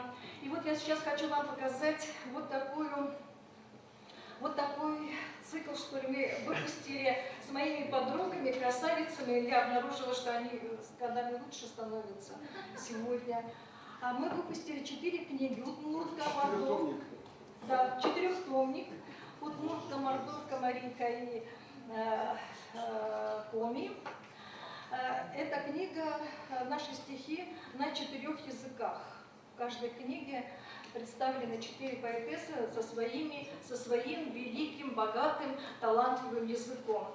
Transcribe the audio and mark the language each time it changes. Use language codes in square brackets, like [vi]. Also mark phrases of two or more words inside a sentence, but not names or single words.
[ru] И вот я сейчас хочу вам показать вот такой цикл, что ли, мы выпустили с моими подругами, красавицами. Я обнаружила, что они с годами лучше становятся сегодня. Мы выпустили 4 книги. Удмуртка, Мордовка, да, 4-томник. Удмуртка, Мордовка, Маринка и Коми. Эта книга, наши стихи на 4 языках. В каждой книге представлены 4 поэтессы со своим великим, богатым, талантливым языком.